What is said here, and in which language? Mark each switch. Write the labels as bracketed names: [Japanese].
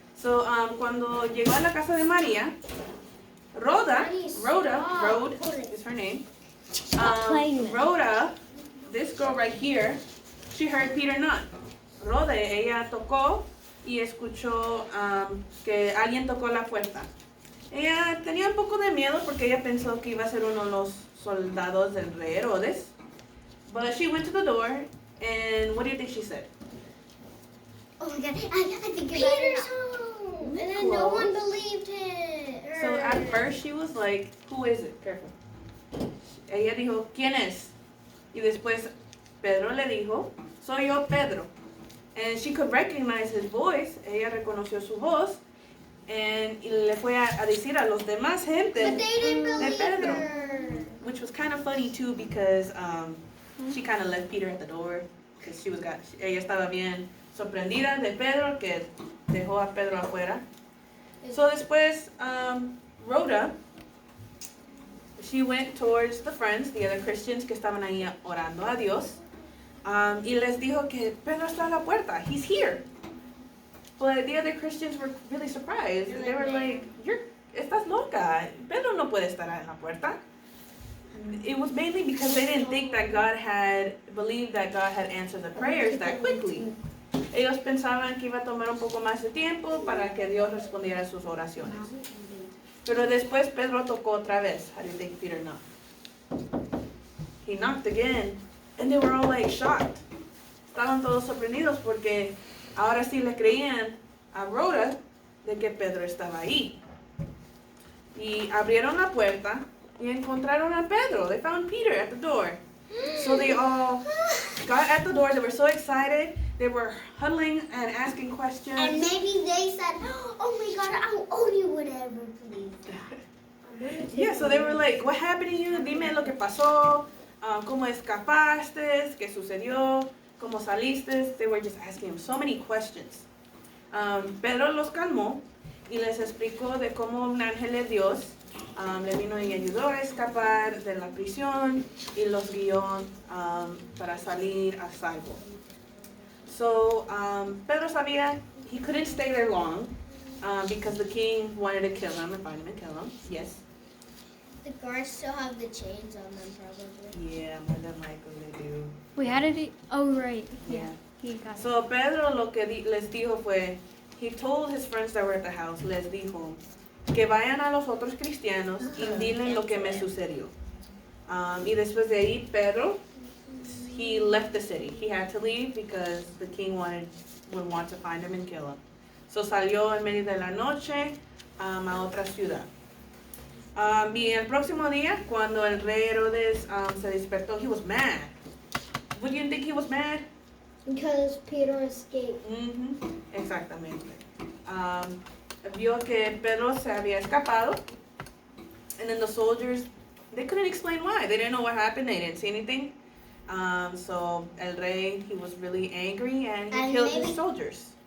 [Spanish] So, cuando llegó a la casa de María, [English] Rhoda is her name. playing it. Rhoda, this girl right here, she heard Peter knock. [Spanish] Rhoda, ella tocó y escuchó que alguien tocó la puerta. Ella tenía un poco de miedo porque ella pensó que iba a ser uno de los soldados del rey Herodes. [English] But she went to the door, and what do you think she said? Oh my god, I think Peter's home! And then no one believed it. So at first she was like, who is it? [Spanish] Careful. Ella dijo, ¿quién es? Y después Pedro le dijo, soy yo, Pedro. [English] And she could recognize his voice. [Spanish] Ella reconoció su voz. Y le fue a decir a los demás gente [English] But they didn't [Spanish] de [English] believe [Spanish] Pedro. [English] her. Which was kind of funny too because she kind of left Peter at the door. [Spanish] Because ella estaba bien sorprendida de Pedro que dejó a Pedro afuera. So después, Rhoda, [English] she went towards the friends, the other Christians [Spanish] que estaban ahí orando a Dios. Y les dijo que Pedro está a la puerta. [English] He's here. But the other Christians were really surprised. They were like, [Spanish] estás loca. Pedro no puede estar en la puerta. [English] It was mainly because they didn't think that God had believed that God had answered the prayers that quickly. [Spanish] Ellos pensaban que iba a tomar un poco más de tiempo para que Dios respondiera a sus oraciones. Pero después Pedro tocó otra vez. [English] How do you think Peter knocked? He knocked again, and they were all like shocked. [Spanish] Estaban todos sorprendidos porque ahora sí le creían a Rhoda de que Pedro estaba ahí. Y abrieron la puerta y encontraron a Pedro. [English] They found Peter at the door. So they all got at the door. They were so excited. They were huddling and asking questions. And maybe they said, oh my God, I'll owe you whatever, please. Yeah, so they were like, what happened to you? [Spanish] Dime lo que pasó. ¿Cómo escapaste? ¿Qué sucedió? ¿Cómo saliste? [English] They were just asking him so many questions. [Spanish] Pedro los calmó y les explicó de cómo un ángel de Dios le vino y ayudó a escapar de la prisión y los guió para salir a salvo. [English] So [Spanish] Pedro sabía [English] he couldn't stay there long because the king wanted to kill him and find him and kill him. Yes. The guards still have the chains on them, probably. Yeah, more than likely they do. Wait, how did he? Oh, right. Yeah. He got it. [Spanish] So Pedro lo que les dijo fue, [English] he told his friends that were at the house, [Spanish] les dijo, que vayan a los otros cristianos y dilen lo que me sucedió. Y después de ahí, Pedro, [English] he left the city. He had to leave because the king would want to find him and kill him. [Spanish] So salió en medio de la noche a otra ciudad. Y el próximo día, cuando el rey Herodes se despertó, [English] he was mad. Would you think he was mad? Because Peter escaped. [Spanish] Exactamente. Vio que Pedro se había escapado, [English] and then the soldiers, they couldn't explain why. They didn't know what happened. They didn't see anything. So [Spanish] el rey, [English] he was really angry, and he killed his soldiers.